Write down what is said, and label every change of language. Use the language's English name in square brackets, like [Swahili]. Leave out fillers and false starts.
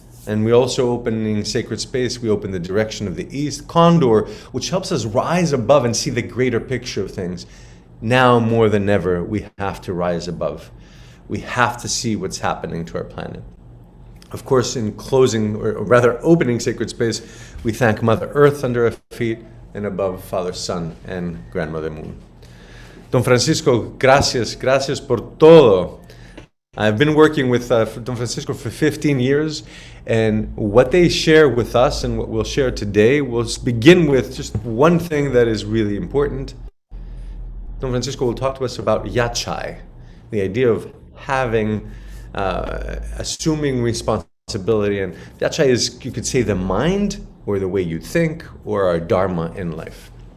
[English] And we also opening sacred space, we open the direction of the east, Condor, which helps us rise above and see the greater picture of things. Now more than ever, we have to rise above. We have to see what's happening to our planet. Of course, in closing, or rather opening sacred space, we thank Mother Earth under our feet, and above Father Sun and Grandmother Moon. [Spanish] Don Francisco, gracias por todo. [English] I've been working with Don Francisco for 15 years, and what they share with us and what we'll share today, we'll begin with just one thing that is really important. Don Francisco will talk to us about yachai, the idea of having assuming responsibility, and yachai is, you could say, the mind or the way you think or our dharma in life.